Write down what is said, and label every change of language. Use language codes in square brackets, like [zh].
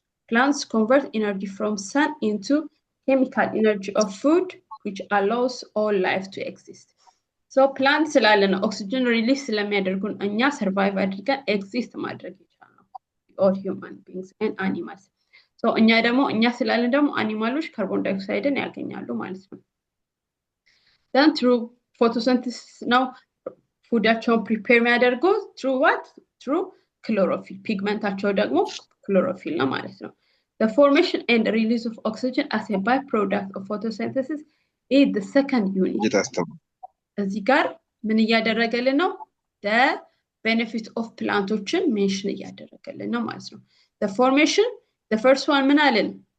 [en] Plants convert energy from sun into chemical energy of food which allows all life to exist. So plants [am] ስላለን [en] oxygen release [am] ስለሚያደርጉን እኛ [en] survive [am] አድርገን [en] exist [am] ማድረግ ይቻላል [en] all human beings and animals. [am] So እኛ ስላለን ደግሞ አኒማሎች ካርቦን ዳይኦክሳይድን ያገኛሉ ማለት ነው። [en] then through photosynthesis now [am] ፉዳቸውን ፕሪፔር የሚያደርገው [en] through what? through chlorophyll [am] ፒግመንታቸው ደግሞ [en] chlorophyll [am] ነው ማለት ነው። [en] the formation and release of oxygen as a byproduct of photosynthesis is the second unit. [am] እዚህ ጋር ምን እያደረገልን ነው? [en] the benefit of [am] plantዎችን ሜንሽን እያደረገልን ነው ማለት ነው። [en] the formation the first one [am] ምን አለን?